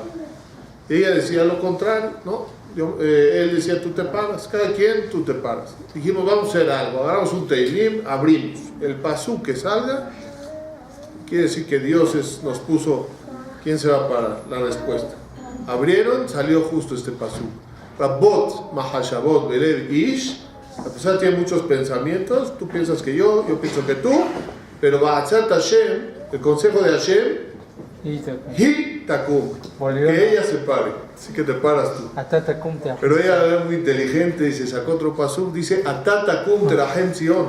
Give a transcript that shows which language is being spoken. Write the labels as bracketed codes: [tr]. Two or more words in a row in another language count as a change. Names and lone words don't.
[es] Ella decía lo contrario, no, él decía, tú te paras, cada quien tú te paras. Dijimos, vamos a hacer algo, agarramos un teilim, abrimos el pasú que salga, quiere decir que Dios nos puso quién se va a parar, la respuesta. Abrieron, salió justo este pasú. [he] רבות מחשבות בלב איש. [es] La persona tiene muchos pensamientos, tú piensas que yo pienso que tú, pero [he] בעצת השם, [es] el consejo de Hashem, [he] היא תקום, [es] que ella se pare, así que te paras tú. Pero ella era muy inteligente y se sacó otro pasuk, dice [he] אתה תקום תרחם ציון.